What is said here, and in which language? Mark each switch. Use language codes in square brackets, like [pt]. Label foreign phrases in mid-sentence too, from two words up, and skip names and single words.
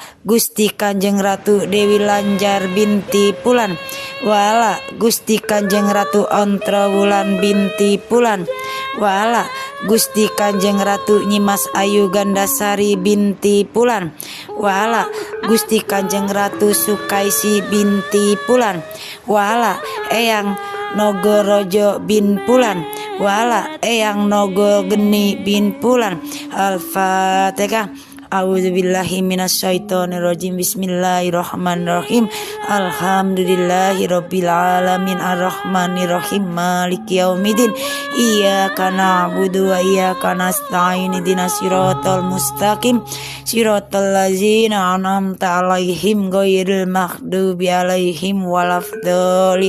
[jv] Gusti Kanjeng Ratu Dewi Lanjar [ar] بنت فلان ولا [jv] Gusti Kanjeng Ratu Ontro Wulan [ar] بنت فلان ولا [jv] Gusti Kanjeng Ratu Nyimas Ayu Gandasari [ar] بنت فلان ولا [jv] Gusti Kanjeng Ratu Sukaisi [ar] بنت فلان ولا [jv] eyang Nogorojo [ar] بن فلان ولا [jv] eyang Nogo Geni [ar] بن فلان. Al-Fatihah. أعوذ بالله من الشيطان الرجيم. بسم الله الرحمن الرحيم. الحمد لله رب العالمين الرحمن الرحيم مالك يوم الدين. إياك نعبد وإياك نستعين. اهدنا الصراط المستقيم. صراط الذين أنعمت عليهم غير المغضوب عليهم ولا الضالين.